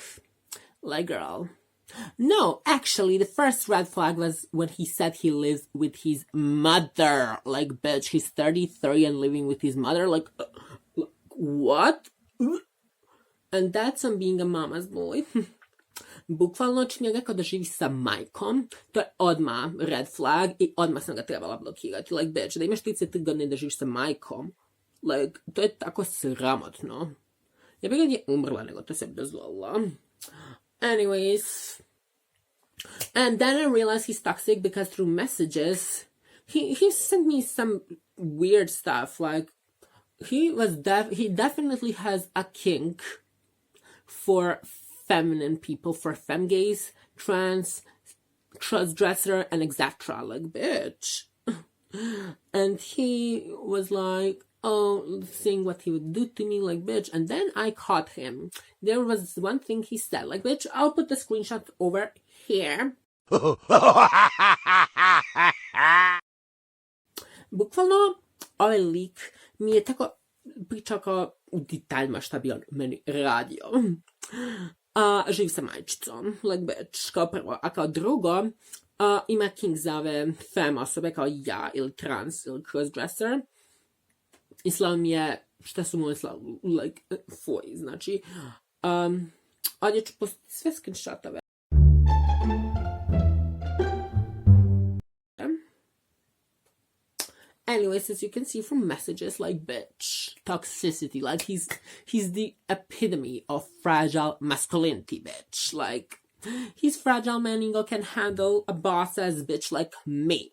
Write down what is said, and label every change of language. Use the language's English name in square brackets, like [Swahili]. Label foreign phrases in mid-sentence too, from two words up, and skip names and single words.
[English] Like, girl. No, actually, the first red flag was when he said he lives with his mother. Like, bitch, he's 33 and living with his mother. Like, what? And that's on being a mama's boy. [Serbian] Bukvalno čim je rekao da živi sa majkom, to je odmah [English] red flag [Serbian] i odmah sam ga trebala blokirati. [English] Like, bitch, [Serbian] da imaš 33 godine da živiš sa majkom, like, to je tako sramotno. Ja bih ga nije umrla, nego to sebi dozvolila. [English] Anyways, and then I realized he's toxic because through messages, he sent me some weird stuff. Like, he definitely has a kink for feminine people, for femme gays, trans, transdresser, and etc. Like, bitch. And he was like, oh, saying what he would do to me, like, bitch. And then I caught him. There was one thing he said, like, bitch, I'll put the screenshot over here. [Serbian] Bukvalno, ovaj lik mi je tako pričao kao u detaljima šta bi on meni radio. Živi sa majčicom, [English] like, bitch, [Serbian] kao prvo. A kao drugo, ima kink za ove femme osobe kao ja, ili trans, ili crossdresser. I slao mi je, šta su mu slao, like, fuj, znači, ovdje ću pustiti sve screenshotove. [English] Anyways, as you can see from messages, like, bitch, toxicity, like, he's the epitome of fragile masculinity, bitch. Like, he's fragile man, Ingo can handle a boss-ass bitch like me.